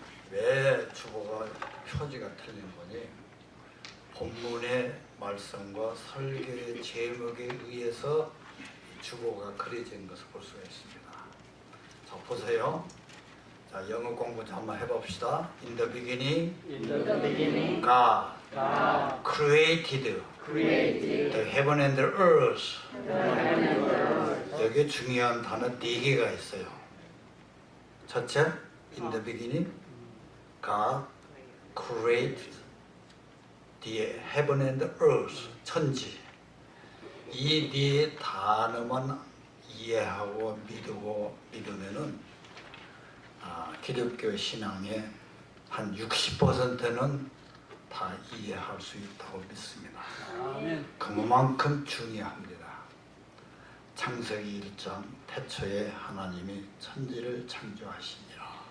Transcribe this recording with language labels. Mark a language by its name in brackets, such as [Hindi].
[Korean] 왜 주보가 표지가 틀린 거니? 본문의 말씀과 설교의 제목에 의해서 주보가 그려진 것을 볼 수가 있습니다. 자, 보세요. 자, 영어 공부 좀 한번 해봅시다. [English] In the beginning, God created the heaven and the earth. [Korean] 여기 중요한 단어 4개가 있어요. 첫째, [English] in the beginning, God created the heaven and the earth. [Korean] 천지. 이 네 단어만 이해하고 믿으면은 기독교 신앙의 한 60%는 다 이해할 수 있다고 믿습니다. 아멘. 그만큼 중요합니다. 창세기 1장 태초에 하나님이 천지를 창조하시니라.